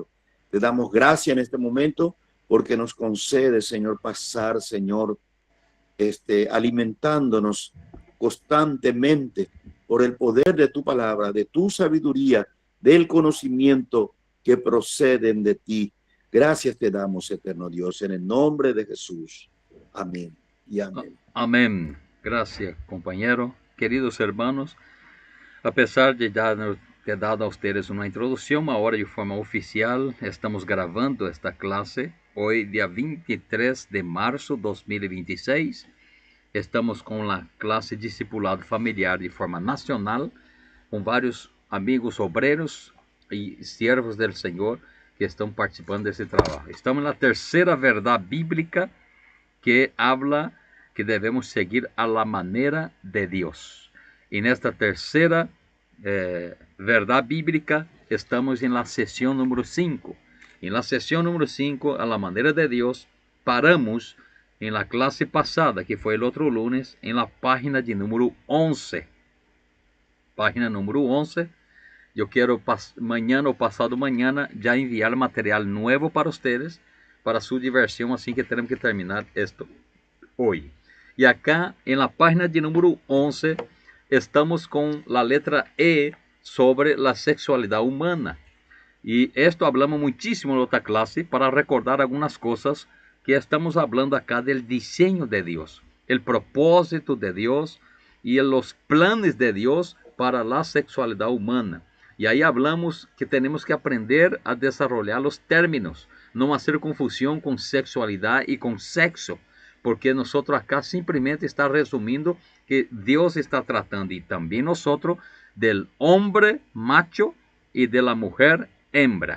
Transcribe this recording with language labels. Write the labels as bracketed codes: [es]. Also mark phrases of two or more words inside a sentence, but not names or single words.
[es] Te damos gracias en este momento porque nos concede, Señor, pasar, Señor, alimentándonos constantemente por el poder de tu palabra, de tu sabiduría, del conocimiento que proceden de ti. Gracias te damos, eterno Dios, en el nombre de Jesús. Amén y amén. Amén. Gracias, compañero. Queridos hermanos, a pesar de [pt] ter dado a ustedes uma introdução, agora de forma oficial, estamos gravando esta classe hoje, dia 23 de março de 2026. Estamos com a classe Discipulado Familiar de forma nacional, com vários amigos obreiros e servos do Senhor que estão participando desse trabalho. Estamos na terceira verdade bíblica que habla que devemos seguir [es] a la manera de Dios. [pt] E nesta terceira verdade bíblica, estamos em la sessão número 5. Em la sessão número 5, [es] a la manera de Dios, [pt] paramos em la classe passada, que foi o outro lunes, em la página de número 11. Página número 11. Eu quero amanhã ou passado amanhã já enviar material novo para vocês, para sua diversão, assim que temos que terminar isto hoje. E acá, em la página de número 11, estamos com a letra E sobre a sexualidade humana. [es] E esto hablamos [pt] muitíssimo na outra classe para recordar algumas coisas que estamos [es] hablando acá del diseño de Dios, el propósito de Dios y los planes de Dios para la sexualidad humana. Y ahí hablamos que tenemos que aprender a desarrollar los términos, no hacer confusión con sexualidad y con sexo, porque nosotros acá simplemente está resumiendo que Dios está tratando, y también nosotros, del hombre macho y de la mujer hembra.